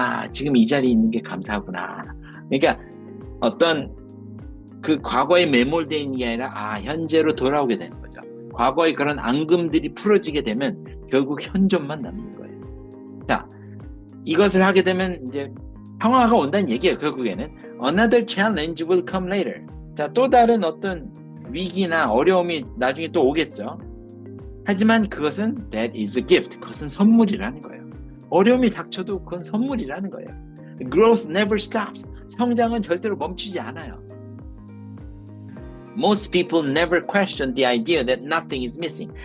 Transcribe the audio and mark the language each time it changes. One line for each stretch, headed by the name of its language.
Korean: 지금 이 자리에 있는 게 감사하구나. 그러니까 어떤 그 과거에 매몰되어 있는 게 아니라 현재로 돌아오게 되는 거죠. 과거의 그런 앙금들이 풀어지게 되면 결국 현존만 남는 거예요. 자, 이것을 하게 되면 이제 평화가 온다는 얘기예요. 결국에는
English: another challenge will come later.
Korean: 자, 또 다른 어떤 위기나 어려움이 나중에 또 오겠죠. 하지만 그것은
English: that is a gift.
Korean: 그것은 선물이라는 거예요. 어려움이 닥쳐도 그건 선물이라는 거예요.
English: Growth never stops.
Korean: 성장은 절대로 멈추지 않아요.
English: Most people never question the idea that nothing is missing.